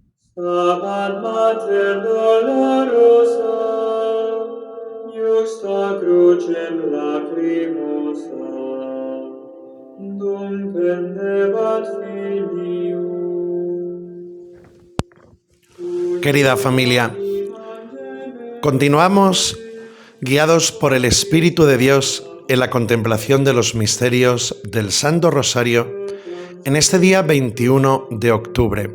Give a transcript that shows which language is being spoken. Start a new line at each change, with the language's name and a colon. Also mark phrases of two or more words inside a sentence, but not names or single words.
Latin: Stabat Mater dolorosa, justa crucem lacrimosa, dum pendebat filium.
Spanish: Querida familia, continuamos guiados por el Espíritu de Dios en la contemplación de los misterios del Santo Rosario en este día 21 de octubre.